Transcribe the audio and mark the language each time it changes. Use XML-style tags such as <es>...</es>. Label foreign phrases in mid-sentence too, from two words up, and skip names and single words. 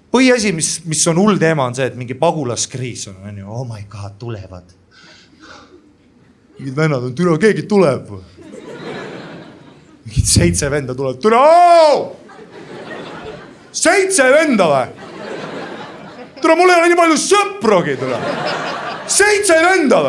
<et>põhiasi, mis on hull teema, on see, et mingi pagulaskriis on ju,</et> <en>oh my god,</en> <et>tulevad. Mingid vennad on, türa, keegi tuleb. Mingid 7 venda tuleb, türa, 7 venda või? Türa, mul ei ole nii palju sõprogi, türa. 7 venda või?</et>